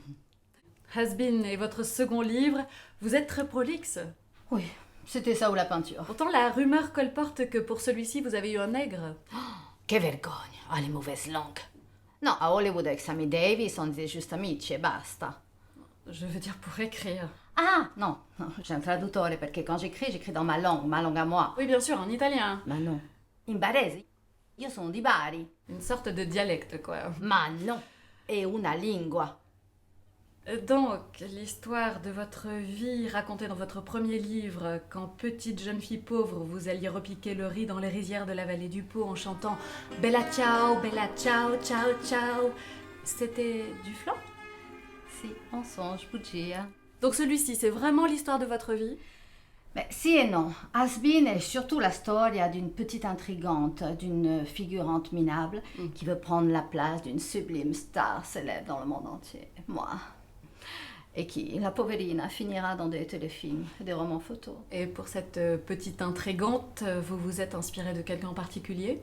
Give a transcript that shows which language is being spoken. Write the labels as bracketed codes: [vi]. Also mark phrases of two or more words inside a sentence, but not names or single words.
[fr] Has-Been est votre second livre. Vous êtes très prolixe. Oui, c'était ça ou la peinture. Pourtant, la rumeur colporte que pour celui-ci, vous avez eu un nègre. [it] Che vergogna, [fr] ah, les mauvaises langues. No, a Hollywood avec Sammy Davis, on disait juste [it] amici e basta. [fr] Je veux dire pour écrire. Ah, non, j'ai un traduttore parce que quand j'écris dans ma langue à moi. Oui, bien sûr, en italien. [it] Ma non. In barese? Io sono di Bari. [fr] Une sorte de dialecte, quoi. [it] Ma non, è una lingua. [fr] Donc, l'histoire de votre vie racontée dans votre premier livre, quand petite jeune fille pauvre, vous alliez repiquer le riz dans les rizières de la vallée du Pô en chantant « Bella ciao, ciao, ciao », c'était du flan? [it] Si, on songe, bugia. [fr] Donc celui-ci, c'est vraiment l'histoire de votre vie? Mais si et non. Has-Been est surtout [it] la storia [fr] d'une petite intrigante, d'une figurante minable qui veut prendre la place d'une sublime star célèbre dans le monde entier. Moi. Et qui, [it] la poverina, [fr] finira dans des téléfilms, des romans photos. Et pour cette petite intrigante, vous vous êtes inspiré de quelqu'un en particulier?